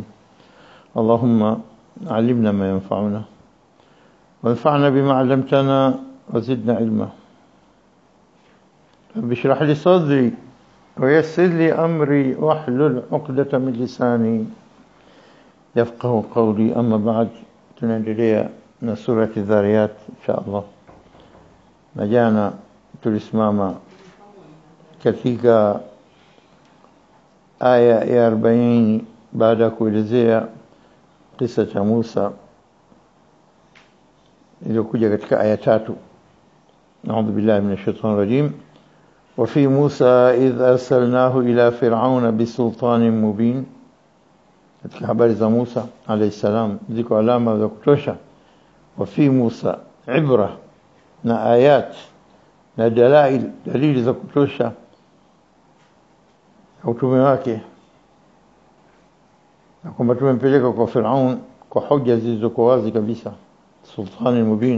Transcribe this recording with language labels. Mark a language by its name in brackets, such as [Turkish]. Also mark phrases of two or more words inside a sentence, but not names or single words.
[Arabic] اللهم علمنا ما ينفعنا وانفعنا بما علمتنا وزدنا علما. رب اشرح لي صدري ويسر لي أمري واحلل عقدة من لساني يفقه قولي. أما بعد، [Swahili] tunaendelea na surati Dhariyat [Arabic] إن شاء الله. [Swahili] Na jana tulisimama katika aya ya 40 baada ya kuelezea kisa cha Musa iliyokuja katika aya 3. [Arabic] أعوذ بالله من الشيطان الرجيم. وفي موسى إذ أرسلناه إلى فرعون بسلطان مبين. [Swahili] katika habari za Musa [Arabic] عليه السلام [Swahili] ziko alama za kutosha. [Arabic] وفي موسى [Swahili] ibra na ayat na dalili za kutosha utume wake, na kwamba tumempeleka kwa Firaun kwa hoja zilizokuwa wazi kabisa. [Arabic] سلطان مبين.